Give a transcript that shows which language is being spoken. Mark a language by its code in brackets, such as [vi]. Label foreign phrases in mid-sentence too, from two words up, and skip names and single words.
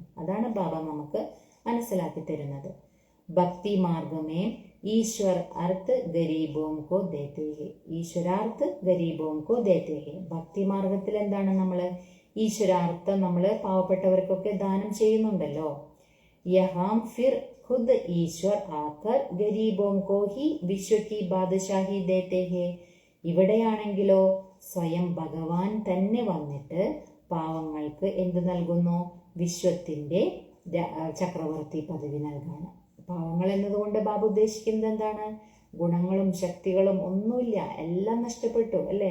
[ml] അതാണ് ബാബ നമുക്ക് മനസ്സിലാക്കി തരുന്നത്. [hi] भक्ति मार्ग में ईश्वर अर्थ गरीबों को देते हैं, ईश्वरार्थ गरीबों को देते हैं. [ml] ഭക്തി മാർഗത്തിൽ എന്താണ്, നമ്മൾ ഈശ്വരാർത്ഥം നമ്മൾ പാവപ്പെട്ടവർക്കൊക്കെ ദാനം ചെയ്യുന്നുണ്ടല്ലോ. [hi] यहाँ फिर खुद ईश्वर आकर गरीबों को ही विश्व की बादशाही देते हैं. [ml] ഇവിടെയാണെങ്കിലോ സ്വയം ഭഗവാൻ തന്നെ വന്നിട്ട് പാവങ്ങൾക്ക് എന്ത് നൽകുന്നു, വിശ്വത്തിന്റെ ചക്രവർത്തി പദവി നൽകാണ്. പാവങ്ങൾ എന്നതുകൊണ്ട് ബാബു ഉദ്ദേശിക്കുന്നത് എന്താണ്, ഗുണങ്ങളും ശക്തികളും ഒന്നുമില്ല, എല്ലാം നഷ്ടപ്പെട്ടു, അല്ലേ?